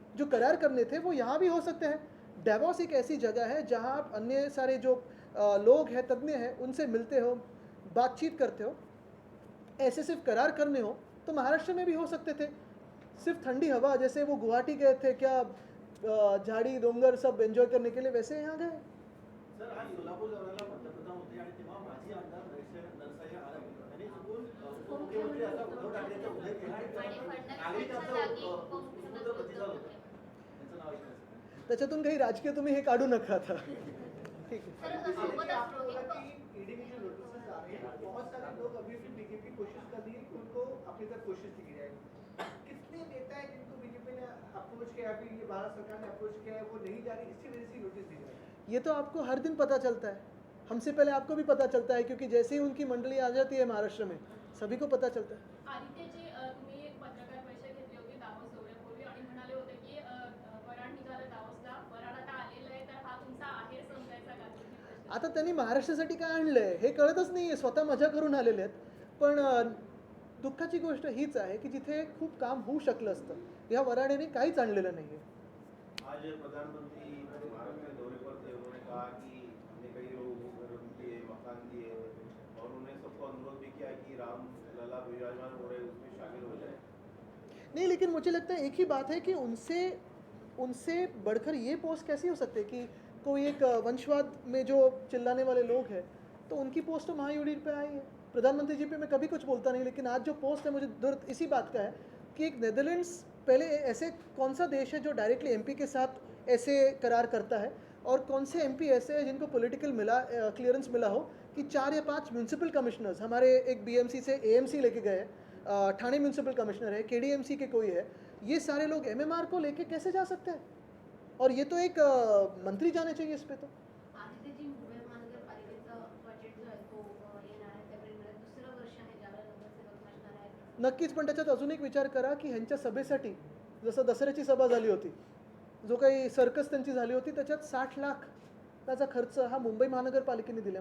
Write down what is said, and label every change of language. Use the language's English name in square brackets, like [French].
[Hindi] जो करार करने थे वो यहाँ भी हो सकते हैं. डावोस एक ऐसी जगह है जहाँ आप अन्य सारे जो लोग हैं, तज्ञ हैं, उनसे मिलते हो, बातचीत करते हो. ऐसे सिर्फ करार करने हो तो महाराष्ट्र में भी हो सकते थे. सिर्फ ठंडी हवा, जैसे वो गुवाहाटी गए थे, क्या झाड़ी डोंगर सब एंजॉय करने के लिए, वैसे यहाँ गए. [Marathi] सर, आज सोलापूर दौऱ्याला पंतप्रधान होते आणि तेव्हा माजी आमदार नरसय्या आरग यांनी चुकून उपमुख्यमंत्री असा उद्धव ठाकरेंचा उल्लेख केला आणि नागरिकांचा उत्स्फूर्त प्रतिसाद होता. त्यांचं नाव ऐकलं. त्याच्यातून काही राजकीय तुम्ही हे काढू नका आता. [Hindi] ठीक है। सर जैसे कि [Marathi] सोबतच [Hindi] आपने बोला रोहित कि ईडी की जो नोटिस आ रहे हैं बहुत सारे लोग अभी भी बीजेपी कोशिश कर रही है कि उनको अपनी तरफ कोशिश की जाए। कितने नेता है जिनको बीजेपी ने अप्रोच किया, अभी ये भारत सरकार ने अप्रोच किया है, वो नहीं जा रही, इसी वजह से नोटिस दी जा रही है। ये तो आपको हर दिन पता चलता है, हमसे पहले आपको भी पता चलता है, क्योंकि जैसे ही उनकी मंडली आ जाती है महाराष्ट्र में सभी को पता चलता है। [Marathi] आदित्यजी तुम्ही एक पत्रकार परिषद घेतली होती दावोस दौऱ्यापूर्वी आणि म्हणाले होते की वराड निघालं दावोसला, वराड आता आलेलं आहे, तर हा तुमचा आहेर समजायचा का तुम्ही प्रश्न? आता त्यांनी महाराष्ट्रासाठी काय आणलंय हे कळतच नाही आहे, स्वतः मजा करून आलेले आहेत. पण दुःखाची गोष्ट हीच आहे की जिथे खूप काम होऊ शकलं असतं या वराडेने काहीच आणलेलं नाही आहे. [Hindi] आज प्रधानमंत्री महाराष्ट्र के दौरे पर थे, उन्होंने कहा कि हमने कई लोगों को घर दिए, मकान दिए और उन्होंने सबको अनुरोध भी किया कि राम लला विराजमान हो रहे उसमें शामिल हो जाए। नहीं, लेकिन मुझे लगता है एक ही बात है कि उनसे बढ़कर ये पोस्ट कैसी हो सकती है कि कोई एक वंशवाद में जो चिल्लाने वाले लोग हैं तो उनकी पोस्ट तो महायूडी पे आई है। प्रधानमंत्री जी पे मैं कभी कुछ बोलता नहीं, लेकिन आज जो पोस्ट है मुझे दर्द इसी बात का है कि एक नेदरलैंड्स पहले ऐसे कौन सा देश है जो डायरेक्टली एमपी के साथ ऐसे करार करता है, और कौन से एमपी ऐसे हैं जिनको पॉलिटिकल क्लियरेंस मिला हो कि 4 या 5 म्यूनसिपल कमिश्नर्स, हमारे एक बीएमसी से एएमसी लेके गए, ठाणे म्यूनसिपल कमिश्नर है, केडीएमसी के कोई है, ये सारे लोग एमएमआर को लेके कैसे जा सकते हैं? और ये तो एक मंत्री जाने चाहिए इस पे तो। [Marathi] आदित्यजी, मुंबई महानगरपालिकेचा बजेट जो आहे तो येणार आहे फेब्रुवारीमध्ये, दुसरं वर्ष आहे ज्यावेळेला नगरसेवक नसणार आहेत. नक्कीच, पण त्याच्यात अजून एक विचार करा की ह्यांच्या सभेसाठी जसं दसऱ्याची सभा झाली होती, जो काही सर्कस त्यांची झाली होती, त्याच्यात 60 लाख त्याचा खर्च हा मुंबई महानगरपालिकेने दिला.